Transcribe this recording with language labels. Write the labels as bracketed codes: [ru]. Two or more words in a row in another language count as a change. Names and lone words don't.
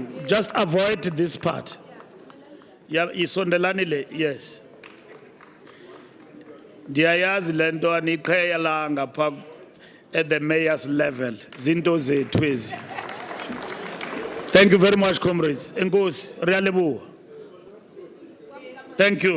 [en] Just avoid this part. Yeah, [xh] isondelanile, yes. Ndiyayazi lento aniqheyelanga pha [en] at the mayor's level. [xh] Zinto zethu ezi. [en] Thank you very much, comrades. [xh] Enkosi, riyalebuwa. [en] Thank you.